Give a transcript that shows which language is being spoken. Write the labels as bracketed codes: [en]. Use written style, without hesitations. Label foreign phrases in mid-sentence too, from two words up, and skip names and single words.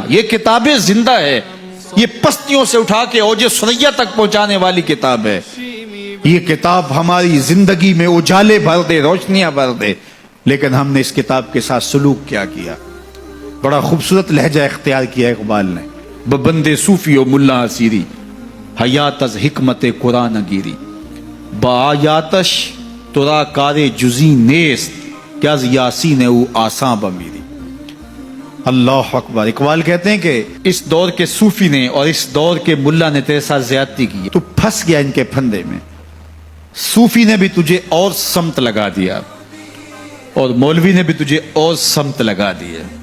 [ur] یہ کتابیں زندہ ہے، یہ پستیوں سے اٹھا کے اوج ثریا تک پہنچانے والی کتاب ہے۔ یہ کتاب ہماری زندگی میں اجالے بھر دے، روشنیاں بھر دے، لیکن ہم نے اس کتاب کے ساتھ سلوک کیا کیا؟ بڑا خوبصورت لہجہ اختیار کیا اقبال نے، [fa] ببندے صوفی و ملا اسیری، حیات از حکمت قرآن گیری، با آیاتش ترا کار جزی نیست، کیا از یاسین او آساں بمیری۔ [ar] اللہ اکبر۔ [ur] اقبال کہتے ہیں کہ اس دور کے صوفی نے اور اس دور کے ملا نے تیرے ساتھ زیادتی کی، تو پھنس گیا ان کے پھندے میں۔ صوفی نے بھی تجھے اور سمت لگا دیا اور مولوی نے بھی تجھے اور سمت لگا دیا۔